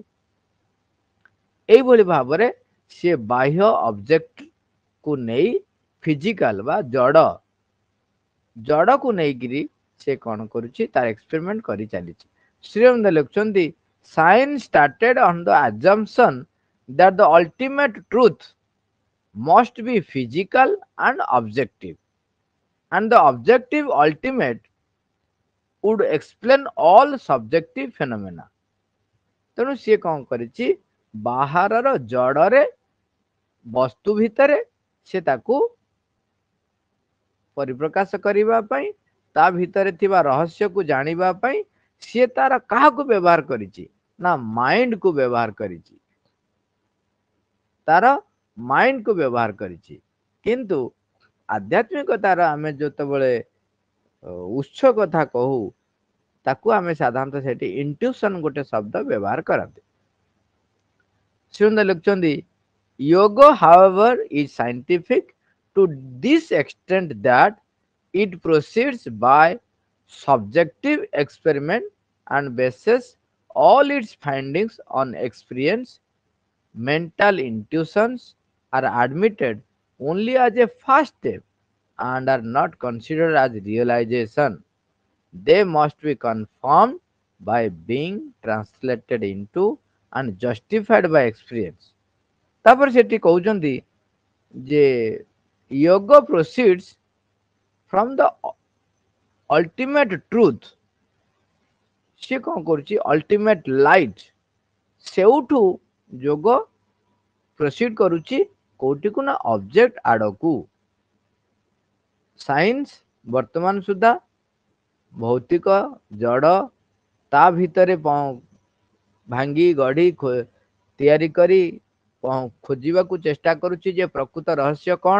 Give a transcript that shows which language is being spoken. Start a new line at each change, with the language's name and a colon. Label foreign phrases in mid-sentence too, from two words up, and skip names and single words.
Odia: ଏଇଭଳି ଭାବରେ ସେ ବାହ୍ୟ ଅବଜେକ୍ଟ କୁ ନେଇ ଫିଜିକାଲ ବା ଜଡକୁ ନେଇକିରି ସେ କଣ କରୁଛି, ତାର ଏକ୍ସପେରିମେଣ୍ଟ କରି ଚାଲିଛି। ଶ୍ରୀଅରବିନ୍ଦ ଲେଖୁଛନ୍ତି,
English: science started on the assumption that the ultimate truth must be physical and objective, and the objective ultimate would explain all subjective phenomena।
Odia: ତେଣୁ ସିଏ କଣ କରିଛି, ବାହାରର ଜଡରେ ବସ୍ତୁ ଭିତରେ ସେ ତାକୁ ପରିପ୍ରକାଶ କରିବା ପାଇଁ, ତା ଭିତରେ ଥିବା ରହସ୍ୟକୁ ଜାଣିବା ପାଇଁ ସିଏ ତାର କାହାକୁ ବ୍ୟବହାର କରିଛି, ନା ମାଇଣ୍ଡକୁ ବ୍ୟବହାର କରିଛି, ତାର ମାଇଣ୍ଡକୁ ବ୍ୟବହାର କରିଛି। କିନ୍ତୁ ଆଧ୍ୟାତ୍ମିକତାର ଆମେ ଯେତେବେଳେ ଉତ୍ସ କଥା କହୁ, ତାକୁ ଆମେ ସାଧାରଣତଃ ସେଠି ଇଣ୍ଟ୍ୟୁସନ ଗୋଟେ ଶବ୍ଦ ବ୍ୟବହାର କରନ୍ତି। ଶ୍ରୀଅରବିନ୍ଦ ଲେଖୁଛନ୍ତି,
English: yoga however is scientific to this extent that it proceeds by subjective experiment and bases all its findings on experience. Mental intuitions are admitted only as a first step and are not considered as realization. They must be confirmed by being translated into and justified by experience।
Odia: ତାପରେ ସେଠି କହୁଛନ୍ତି ଯେ
English: yoga proceeds from the ultimate truth।
Odia: ସେ କଣ କରୁଛି,
English: ultimate light,
Odia: ସେଉଠୁ ଯୋଗ ପ୍ରୋସିଡ୍ କରୁଛି କୋଉଠିକୁ, ନା ଅବଜେକ୍ଟ ଆଡକୁ। ସାଇନ୍ସ ବର୍ତ୍ତମାନ ସୁଦ୍ଧା ଭୌତିକ ଜଡ ତା ଭିତରେ ଭାଙ୍ଗି ଗଢି ତିଆରି କରି ଖୋଜିବାକୁ ଚେଷ୍ଟା କରୁଛି ଯେ ପ୍ରକୃତ ରହସ୍ୟ କଣ।